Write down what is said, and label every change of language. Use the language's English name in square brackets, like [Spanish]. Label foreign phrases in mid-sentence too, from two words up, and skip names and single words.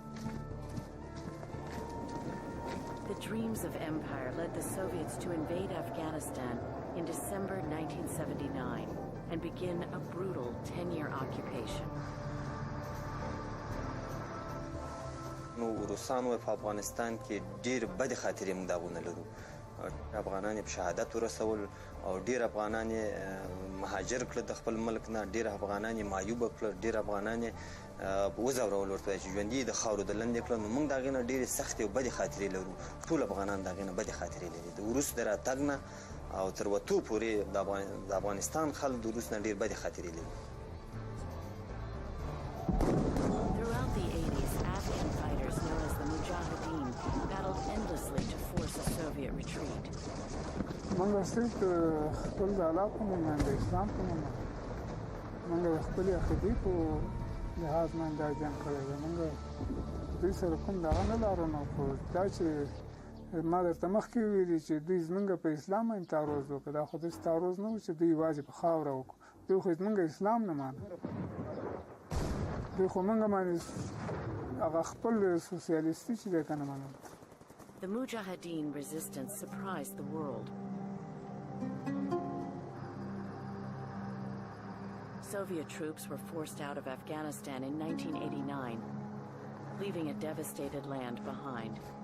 [English] The dreams of empire led the Soviets to invade Afghanistan in December 1979 and begin a brutal 10-year occupation. [Pashto] نو روسانو په افغانستان کې ډېر بد خاطرې موږ داغونه لرو افغانان په شهادت ورسول او ډېر افغانان مهاجر کړل د خپل ملک نه ډېر افغانان معیوب کړل ډېر افغانان وزورول ورته چې ژوندۍ د خاورو د لاندې کړل نو موږ داغه نه ډېر سخت او بد خاطرې لرو ټول افغانان داغه نه بد خاطرې لري د روس دراتګ نه او تر وته پورې د افغانستان خلک د روس نه ډېر بد خاطرې لري [English] Throughout the 80s, Afghan fighters known as the Mujahideen battled endlessly to force a Soviet retreat. [Pashto] موږ صرف خپل د علاقو نه د اسلام په نوم موږ خپل عقیدې په لحاظ باندې دا جنګ کړی دی موږ دوی سره کوم دغه نه لرو نو خو دا چې ما درته مخکې ویلي چې دوی زموږ په اسلام باندې تعرض وکړ دا خو داسې تعرض نه و چې دوی یوازې په خاوره وکړو دوی خو زموږ اسلام نه مانه دوی خو موږ باندې هغه خپل سوسیالیستي چې دی که نه منل [English] The Mujahideen resistance surprised the world. Soviet troops were forced out of Afghanistan in 1989, leaving a devastated land behind.